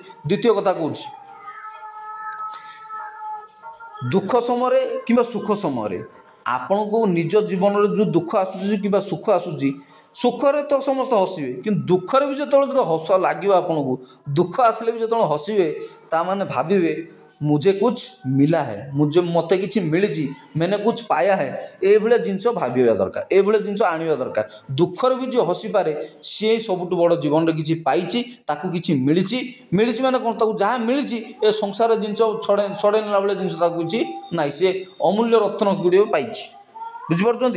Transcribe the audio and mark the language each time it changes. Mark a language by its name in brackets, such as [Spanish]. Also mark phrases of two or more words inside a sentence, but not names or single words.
[Odia] ଦ୍ୱିତୀୟ କଥା କହୁଛି, ଦୁଃଖ ସମୟରେ କିମ୍ବା ସୁଖ ସମୟରେ ଆପଣଙ୍କୁ ନିଜ ଜୀବନରେ ଯେଉଁ ଦୁଃଖ ଆସୁଛି କିମ୍ବା ସୁଖ ଆସୁଛି, ସୁଖରେ ତ ସମସ୍ତେ ହସିବେ, କିନ୍ତୁ ଦୁଃଖରେ ବି ଯେତେବେଳେ ହସ ଲାଗିବ ଆପଣଙ୍କୁ, ଦୁଃଖ ଆସିଲେ ବି ଯେତେବେଳେ ହସିବେ, ତାମାନେ ଭାବିବେ [Hindi] मुझे कुछ मिला है, [Odia] ମୋତେ କିଛି ମିଳିଛି, [Hindi] मैंने कुछ पाया है, [Odia] ଏଇଭଳିଆ ଜିନିଷ ଭାବିବା ଦରକାର, ଏଇଭଳିଆ ଜିନିଷ ଆଣିବା ଦରକାର। ଦୁଃଖରେ ବି ଯିଏ ହସିପାରେ, ସିଏ ସବୁଠୁ ବଡ଼ ଜୀବନରେ କିଛି ପାଇଛି, ତାକୁ କିଛି ମିଳିଛି। ମିଳିଛି ମାନେ କ'ଣ, ତାକୁ ଯାହା ମିଳିଛି ଏ ସଂସାର ଜିନିଷ ଛଡ଼େଇ ନେଲା ଭଳିଆ ଜିନିଷ ତାକୁ କିଛି ନାହିଁ, ସିଏ ଅମୂଲ୍ୟ ରତ୍ନ ଗୁଡ଼ିଏ ପାଇଛି। ବୁଝିପାରୁଛନ୍ତି?